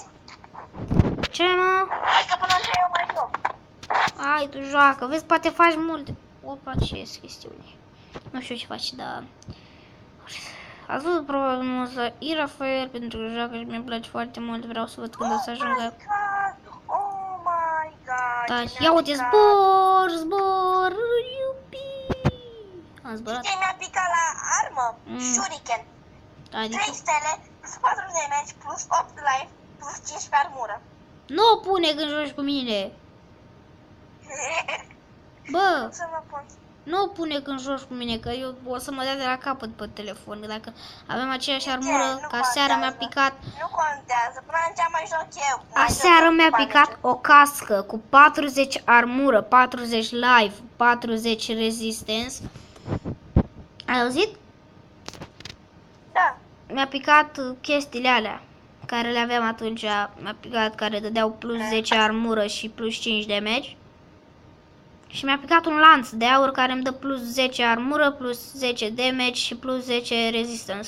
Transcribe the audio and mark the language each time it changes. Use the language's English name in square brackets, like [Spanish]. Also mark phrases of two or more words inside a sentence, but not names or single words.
[Romanian] Ce, mă? Hai că până ce eu mai joc. Hai, tu joacă. Vezi, poate faci multe. Opa, ce este chestiune? Nu știu ce faci, dar... Ați văzut probabil muza Rafael pentru că joacă și mi-e place foarte mult. Vreau să văd când o să ajungă. [English] Oh my god. [Romanian] Da, ia uite, zbor, iubi. Am zburat. Știi, mi-a picat la armă, shuriken. Adică... 3 stele, plus 4 damage, plus 8 life, plus 15 armură. Nu o pune când joci cu mine. Bă, Să mă pun. nu o pune când joci cu mine, că eu o să mă dea de la capăt pe telefon. Dacă avem aceeași armură, ca seara mi-a picat... Nu contează, până atunci mai joc eu. Aseară mi-a picat o cască cu 40 armură, 40 life, 40 resistance. Ai auzit? Da. Mi-a picat chestiile alea care le aveam atunci. Mi-a picat care dădeau plus 10 armură și plus 5 damage. Și mi-a picat un lanț de aur care îmi dă plus 10 armură, plus 10 damage și plus 10 resistance.